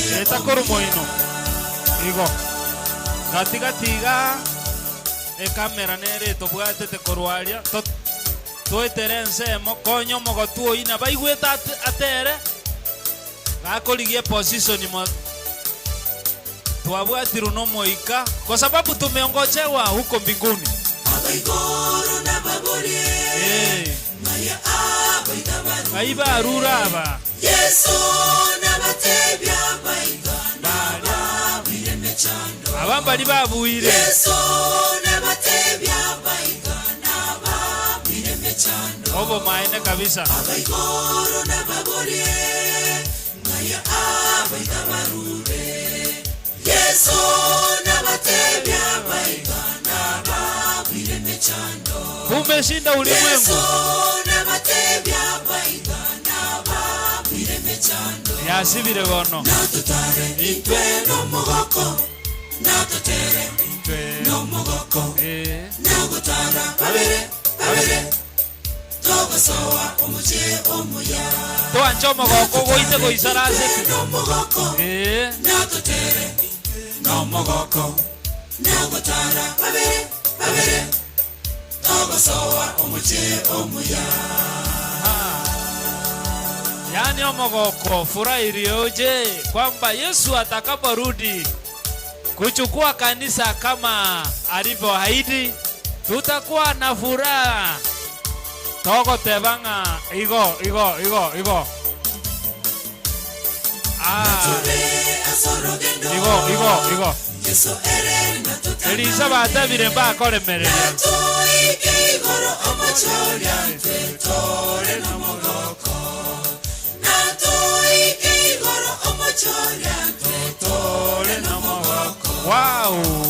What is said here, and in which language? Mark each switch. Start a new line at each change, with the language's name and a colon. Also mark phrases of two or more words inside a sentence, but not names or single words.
Gusii: Eta koru moino. Igo. Gatiga e kamera nere to bwate te korwalia. To terense mo konyo mo gotuo ina baigweta atere. Gakoligie position mo. Tuabwatiru no moika
Swahili: kwa sababu tumeongojewa huko mbinguni.
Gusii: Abaigoro na babori. Maya abaitabaru. Aiba aruraba. Yesu na batebya baigana babire mechando. Abambali babuire. Yesu na batebya baigana babire mechando. Obo maene kabisa. Abaigoro na babori. Maya abaitabaru. Yesu na batebya baigana babire mechando.
Swahili: Umeshinda ulimwengu.
Gusii: Yesu na batebya baigana babire mechando. Yasibire gono. Natutare itwe no mogoko. Natutere itwe no mogoko. Nagotara babere togosowa omuche omuya. To ancho mogoko goite goisarase. No mogoko. Natutere no mogoko. Nagotara babere togosowa omuche omuya.
Swahili: Yani omogoko furaha iliyoje kwamba Yesu atakaporudi kuchukua kanisa kama alivyoahidi, tutakuwa na furaha.
Gusii: Togo tebanga igo. Igo. Elisa batabire mba kolemerera. Wow.